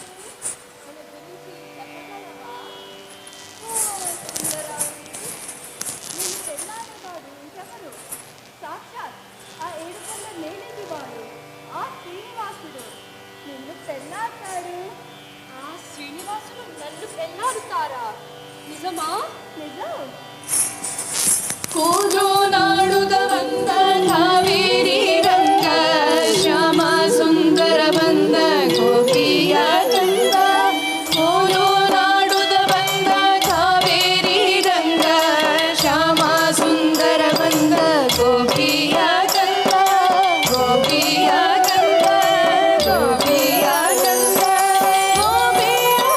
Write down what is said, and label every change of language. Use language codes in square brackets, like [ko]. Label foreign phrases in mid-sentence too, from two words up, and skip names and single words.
[te] మన గురించి చెప్పగలవా? ఓ సుందరాంగి, నిన్ను పెళ్ళాడేవాడు ఇంకెవరు? సాక్షాత్ ఆ ఏడుకొండ నేనేటివాడు ఆ శ్రీనివాసుడు నిన్ను పెళ్ళాడతాడు. ఆ శ్రీనివాసుడు నన్ను పెళ్ళాడుతారా? నిజమా? నిజం. [kn] ಕೋಲು ನಾಡುದ ಬಂದ ಕಾವೇರಿ ರಂಗ ಶ್ಯಾಮ ಸುಂದರ ಬಂದ ಗೋಪಿಯ ಗಂಧ ಕೋಲು ನಾಡುದ ಬಂದ ಕಾವೇರಿ ರಂಗ ಶ್ಯಾಮ ಸುಂದರ ಬಂದ ಗೋಪಿಯ ಗಂಧ ಗೋಪಿಯ ಗಂಧ ಗೋಪಿಯ ಗಂಧ ಗೋಪಿಯ